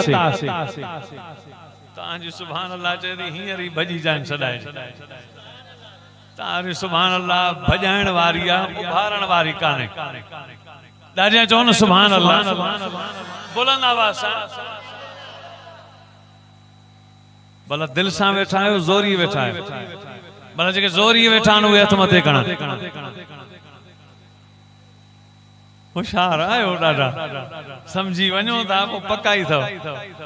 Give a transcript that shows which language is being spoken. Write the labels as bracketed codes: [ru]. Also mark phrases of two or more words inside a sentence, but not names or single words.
[sd] तांजी [ar] سبحان الله [sd] चेदी हींअर ई भजी जान सदाए। तांजी [ar] سبحان الله [sd] भजाइण वारी आ उभारण वारी काने। ॾाढा चओ न [ar] سبحان الله [sd] बुलंद आवाज़ सां। भला दिल सां वेठा आहियो ज़ोरी वेठा आहियो। भला जेके ज़ोरी वेठा आहिनि उहे हथ मथे करण। होशियार आयो ॾाढा समझी वञो था पोइ पका ई अथव।